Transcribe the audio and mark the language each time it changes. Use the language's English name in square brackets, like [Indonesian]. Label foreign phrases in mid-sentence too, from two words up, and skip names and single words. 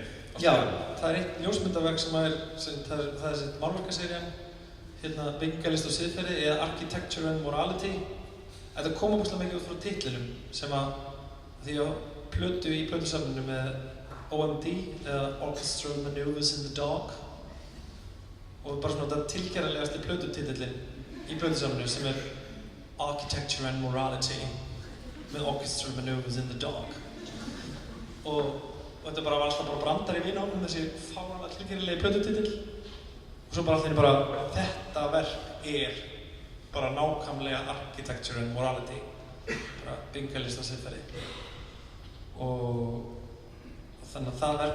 [Icelandic] Já, það er eitt ljósmyndarverk sem það er þessi málverkaserían byggingarlist og siðferði eða Architecture and Morality. Þetta kom ógeðslega mikið út frá titlinum sem að því að plötu í plötusafninu með OMD eða Orchestral Maneuvers in the Dark og bara svona þetta tilgerðarlegasti plötutitillinn í plötusafninu sem er Architecture and Morality með Orchestral Maneuvers in the Dark og þetta var alltaf bara brandar í vinahónum þessi fáránlega tilgerðarlegi plötutitil og svo bara allir bara þetta verk er bara nákvæmlega Architecture and Morality bara byggingarlist og siðferði og þannig að það